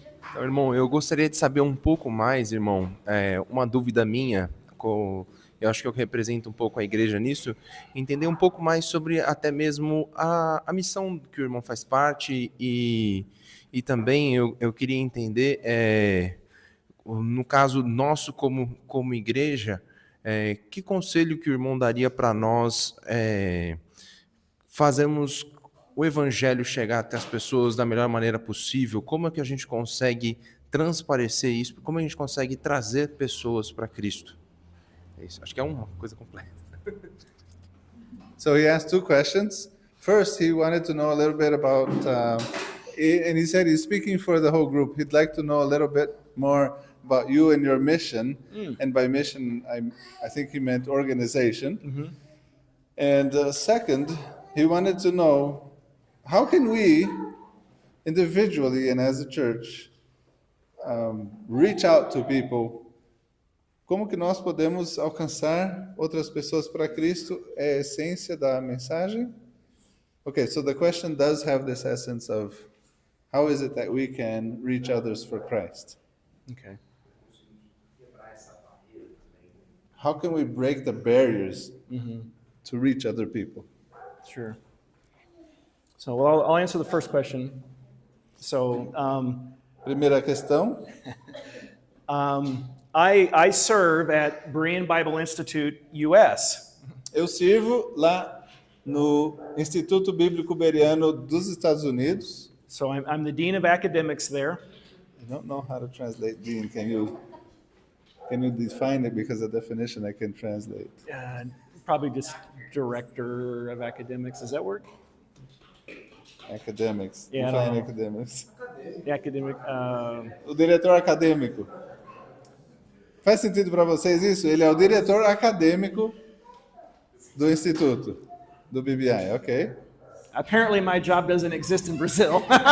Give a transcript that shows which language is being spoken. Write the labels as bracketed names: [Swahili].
[Portuguese] Então, irmão, eu gostaria de saber um pouco mais, irmão, uma dúvida minha, eu acho que eu represento um pouco a igreja nisso, entender um pouco mais sobre até mesmo a missão que o irmão faz parte e também eu queria entender, no caso nosso como igreja, que conselho que o irmão daria para nós fazermos o evangelho chegar até as pessoas da melhor maneira possível? Como é que a gente consegue transparecer isso? Como a gente consegue trazer pessoas para Cristo? É isso. Acho que é uma coisa completa. [English] So he asked two questions. First, he wanted to know a little bit about, and he said he's speaking for the whole group. He'd like to know a little bit more about you and your mission. And by mission, I think he meant organization. Mm-hmm. And second, he wanted to know, how can we, individually and as a church, reach out to people? [Portuguese] Como que nós podemos alcançar outras pessoas para Cristo? É a essência da mensagem? [English] Okay, so the question does have this essence of how is it that we can reach others for Christ? Okay. How can we break the barriers to reach other people? Sure. So I'll answer the first question. So [Portuguese] Primeira questão. [English] I serve at Berean Bible Institute, U.S. [Portuguese] Eu sirvo lá no Instituto Bíblico Bereano dos Estados Unidos. [English] So I'm the dean of academics there. I don't know how to translate dean. Can you define it? Because the definition I can translate. Probably just director of academics. Does that work? Academics. Yeah, Define academics. The academic. [Portuguese] O diretor acadêmico. Faz sentido para vocês isso? Ele é o diretor acadêmico do Instituto, do BBI, ok? [English] Apparently my job doesn't exist in Brazil.